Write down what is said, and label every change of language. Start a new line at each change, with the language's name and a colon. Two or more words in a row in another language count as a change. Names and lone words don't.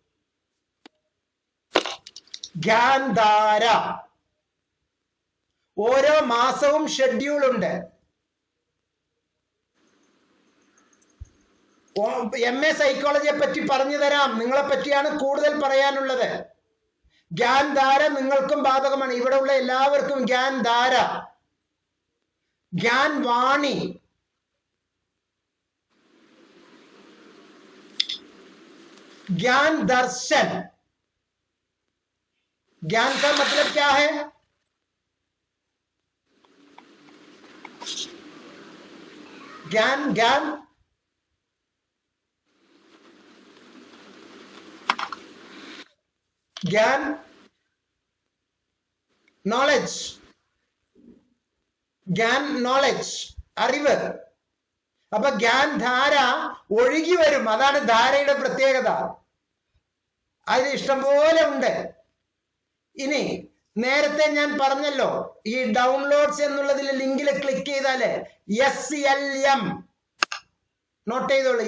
Malayalam: ഗ്യാൻധാര ഓരോ മാസവും ഷെഡ്യൂൾ ഉണ്ട്. MA സൈക്കോളജിയെ പറ്റി പറഞ്ഞു തരാം, നിങ്ങളെ പറ്റിയാണ് കൂടുതൽ പറയാനുള്ളത്. ഗ്യാൻധാര നിങ്ങൾക്കും ബാധകമാണ്. ഇവിടെ ഉള്ള എല്ലാവർക്കും ഗ്യാൻധാര,
Hindi: ज्ञानवाणी, ज्ञान दर्शन। ज्ञान का मतलब क्या है? ज्ञान ज्ञान ज्ञान नॉलेज, ज्ञान नॉलेज
Malayalam: അറിവ്. അപ്പൊ ജ്ഞാൻ ധാര ഒഴുകി വരും, അതാണ് ധാരയുടെ പ്രത്യേകത. അത് ഇഷ്ടംപോലെ ഉണ്ട്. ഇനി നേരത്തെ ഞാൻ പറഞ്ഞല്ലോ, ഈ ഡൗൺലോഡ്സ് എന്നുള്ളതിൽ ലിങ്കിൽ ക്ലിക്ക് ചെയ്താല് SLM നോട്ട് ചെയ്തോളൂ.